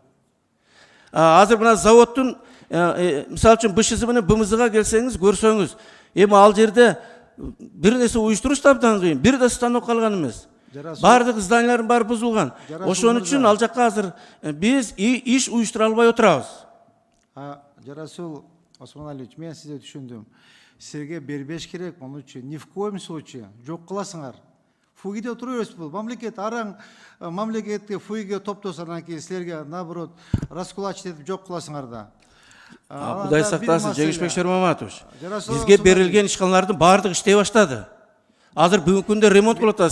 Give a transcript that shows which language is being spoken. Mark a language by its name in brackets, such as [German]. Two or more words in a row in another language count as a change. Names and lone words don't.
[Kyrgyz] Азыр мына заводдун мисалы үчүн БШЗ менен БМЗга келсеңиз, көрсөңүз, эми ал жерде бир нерсе уюштуруш абдан кыйын. Бир да станок калган эмес. Бардык зданиялардын баары бузулган. Ошон үчүн ал жакка азыр биз иш уюштура албай отурабыз. Жарасул Осмоналиевич, мен сизди түшүндүм. Силерге бербеш керек, муну үчүн [Russian] ни в коем случае [Kyrgyz] жок кыласыңар. Фугиде отура бересиз бул. Мамлекет араң мамлекетке фугиге топтосо, анан кийин силерге [Russian] наоборот раскулачить [Kyrgyz] этип жок кыласыңар да. Кудай сактасын, Жеңишбек Шароматович. Бизге берилген ишканалардын баардыгы иштей баштады. Азыр бүгүнкү күндө ремонт кылып атат.